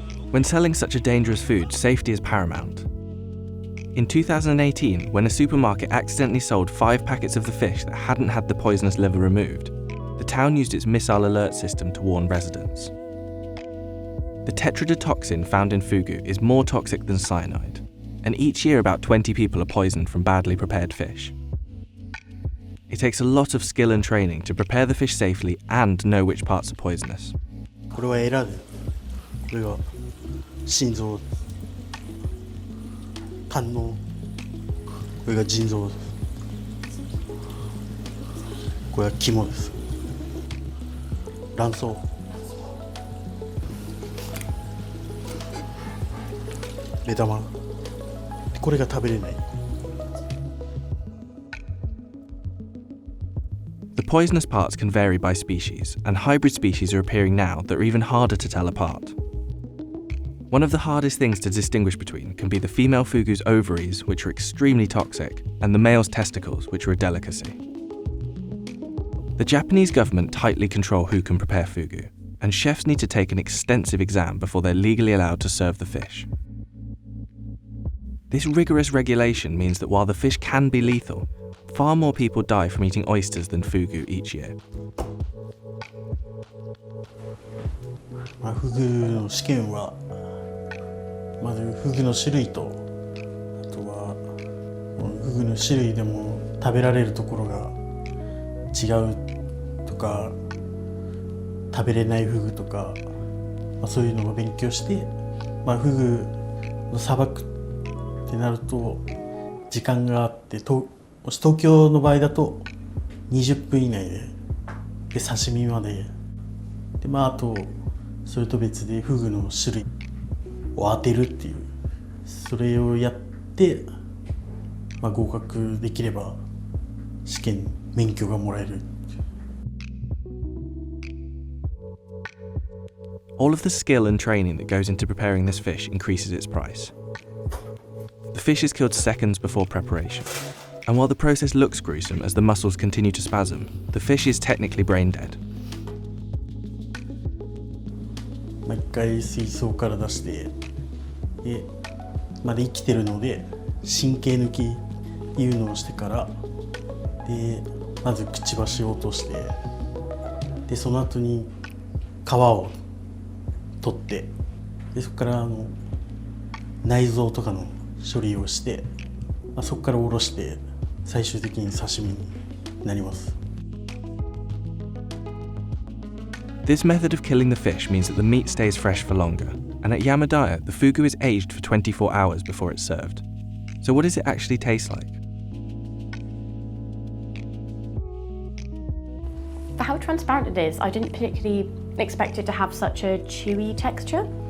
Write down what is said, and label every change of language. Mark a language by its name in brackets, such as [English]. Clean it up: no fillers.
[English] When selling such a dangerous food, safety is paramount. In 2018, when a supermarket accidentally sold 5 packets of the fish that hadn't had the poisonous liver removed, the town used its missile alert system to warn residents. The tetrodotoxin found in fugu is more toxic than cyanide, and each year about 20 people are poisoned from badly prepared fish. It takes a lot of skill and training to prepare the fish safely and know which parts are poisonous. [Japanese] これはエラで、これが心臓、胆の、これが腎臓です。これは肝です。卵巣。目玉。これが食べれない。 [English] The poisonous parts can vary by species, and hybrid species are appearing now that are even harder to tell apart. One of the hardest things to distinguish between can be the female fugu's ovaries, which are extremely toxic, and the male's testicles, which are a delicacy. The Japanese government tightly control who can prepare fugu, and chefs need to take an extensive exam before they're legally allowed to serve the fish. This rigorous regulation means that while the fish can be lethal, far more people die from eating oysters than fugu each year. [Japanese] フグの試験はまずフグの種類とあとはフグの種類でも食べられるところが違うとか食べれないフグとか、そういうのを勉強して、フグのさばくってなると時間があって東京の場合だと20分以内で刺身までで、あとそれと別でフグの種類を当てるっていうそれをやって、合格できれば試験免許がもらえる。 [English] All of the skill and training that goes into preparing this fish increases its price. The fish is killed seconds before preparation, and while the process looks gruesome as the muscles continue to spasm, the fish is technically brain dead. [Japanese] 一回水槽から出してで生きてるので神経抜きっていうのをしてからでまずくちばしを落としてでその後に皮を取ってでそこから内臓とかの処理をして、そこから下ろして最終的に刺身になります。 [English] This method of killing the fish means that the meat stays fresh for longer, and at Yamadaya, the fugu is aged for 24 hours before it's served. So what does it actually taste like? For how transparent it is, I didn't particularly expect it to have such a chewy texture.